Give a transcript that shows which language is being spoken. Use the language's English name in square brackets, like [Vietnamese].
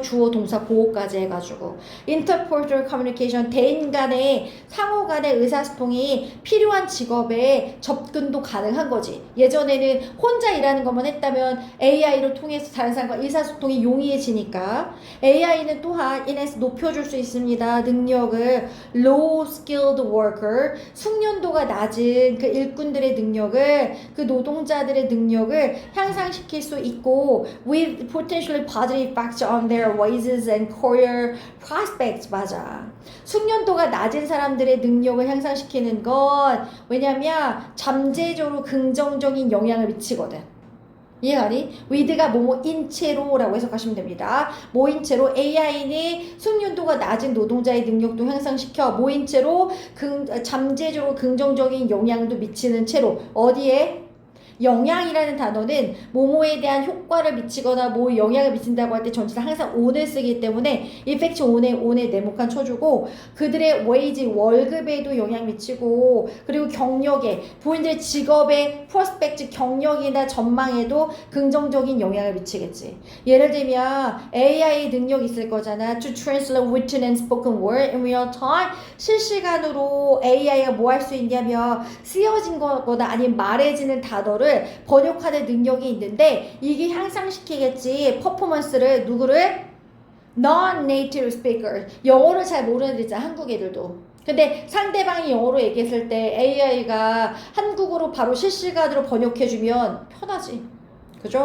[Korean] 주어 동사 보호까지 해가지고 [English] interpersonal communication [Korean] 대인 간의 상호 간의 의사소통이 필요한 직업에 접근도 가능한 거지. 예전에는 혼자 일하는 것만 했다면 AI를 통해서 다른 사람과 의사소통이 용이해지니까 AI는 또한 인해서 높여줄 수 있습니다. 능력을 [English] low skilled worker [Korean] 숙련도가 낮은 그 일꾼들의 능력을 그 노동자들의 능력을 향상시킬 수 있고 [English] with potentially positive effects on their wages and career prospects. [Korean] 맞아. 숙련도가 낮은 사람들의 능력을 향상시키는 건 왜냐면 잠재적으로 긍정적인 영향을 미치거든. 이해가니? with가 뭐뭐인 채로라고 해석하시면 됩니다. 뭐인 채로 AI는 숙련도가 낮은 노동자의 능력도 향상시켜 뭐인 채로 잠재적으로 긍정적인 영향도 미치는 채로 어디에? 영향이라는 단어는 뭐뭐에 대한 효과를 미치거나 뭐 영향을 미친다고 할 때 전치사 항상 on을 쓰기 때문에 [English] effect on [Korean] 에 네모칸 쳐주고 그들의 wage 월급에도 영향 미치고 그리고 경력에 본인들의 직업의 prospect 경력이나 전망에도 긍정적인 영향을 미치겠지. 예를 들면 AI 능력이 있을 거잖아. [English] To translate written and spoken word in real time. [Korean] 실시간으로 AI가 뭐 할 수 있냐면 쓰여진 거거나 아니면 말해지는 단어를 번역하는 능력이 있는데 이게 향상시키겠지. 퍼포먼스를 누구를? [English] Non-native speaker. [Korean] 영어를 잘 모르는 애들 있잖아. 한국 애들도. 근데 상대방이 영어로 얘기했을 때 AI가 한국어로 바로 실시간으로 번역해주면 편하지. 그죠?